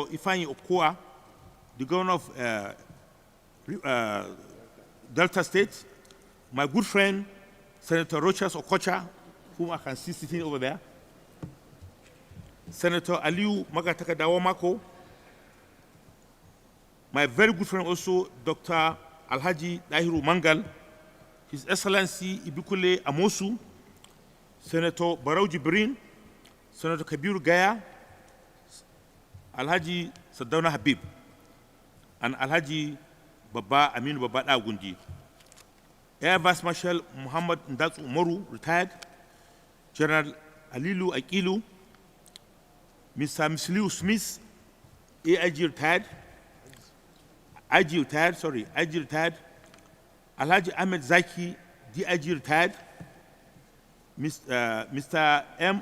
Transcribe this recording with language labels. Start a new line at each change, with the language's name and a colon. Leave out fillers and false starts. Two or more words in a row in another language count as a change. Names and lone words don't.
English: Ifeanyi Okoa, the Governor of Delta State, my good friend Senator Rochas Okocha, whom I can see sitting over there, Senator Aliu Magataka Dawamako, my very good friend also Dr. Alhaji Dahiru Mangal, His Excellency Ibukule Amosu, Senator Barau Jibrin, Senator Kabiru Gaya, Alhaji Sadauna Habib, and Alhaji Baba Aminu Baba Agundi, Air Vice Marshal Muhammad Ndatsu Umaru, retired, General Alilu Akilu, Mr. Misliu Smith, AIG retired, IG retired, Alhaji Ahmed Zaki, DIG retired, Mr. M.